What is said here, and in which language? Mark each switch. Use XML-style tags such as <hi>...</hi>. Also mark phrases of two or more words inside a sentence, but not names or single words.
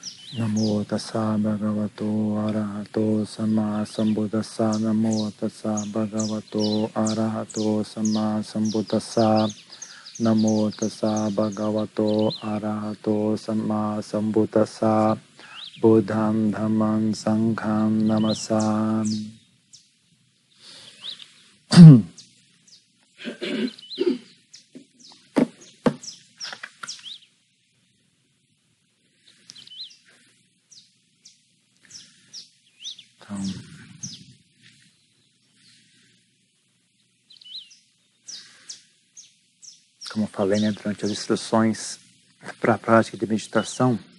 <pi>Namo tassa bhagavato arahato samma sambuddhassa. Namo tassa bhagavato arahato samma sambuddhassa. Namo tassa bhagavato arahato samma sambuddhassa. Buddham dhammam sangham namasami.</pi> <pt>Então, como eu falei, né, durante as instruções para a prática de meditação,</pt>